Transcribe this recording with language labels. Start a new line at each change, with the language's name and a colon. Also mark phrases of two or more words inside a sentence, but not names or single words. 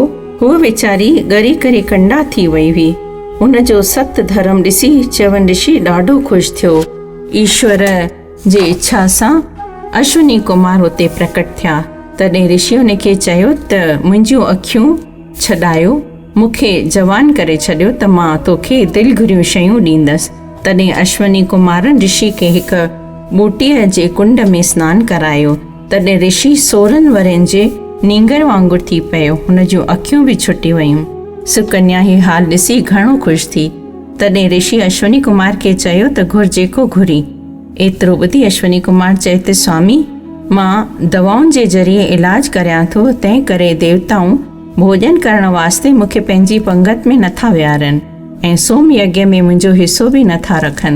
Sindhi: हूअ वीचारी ॻरी करे कंडा थी वई हुई। हुन जो सत धर्म ॾिसी च्यवन ऋषि ॾाढो ख़ुशि थियो। ईश्वर जे इच्छा सां अश्विनी कुमार हुते प्रकट थिया। तॾहिं ऋषि हुन खे चयो त मुंहिंजियूं अखियूं छॾायो, मूंखे जवान करे छॾियो त मां तोखे दिलि घुरियूं शयूं ॾींदसि। तॾहिं अश्विनी कुमारनि ऋषि खे हिकु ॿूटीअ जे कुंड में सनानु करायो। तॾहिं ऋषि 16 वरनि जे नींगर वांगुरु थी पियो। हुन जूं अखियूं बि छुटी वयूं। सुकन्या हीउ हाल ॾिसी घणो ख़ुशि थी। तॾहिं ऋषि अश्विनी कुमार खे चयो त घुर जेको घुरी। एतिरो ॿुधी अश्विनी कुमार चयो त स्वामी, मां दवाउनि जे ज़रिए इलाज करियां थो, तंहिं करे देवताऊं भोजन करण वास्ते मूंखे पंहिंजी पंगत में नथा विहारनि ऐं सोम यज्ञ में मुंहिंजो हिसो बि नथा रखनि।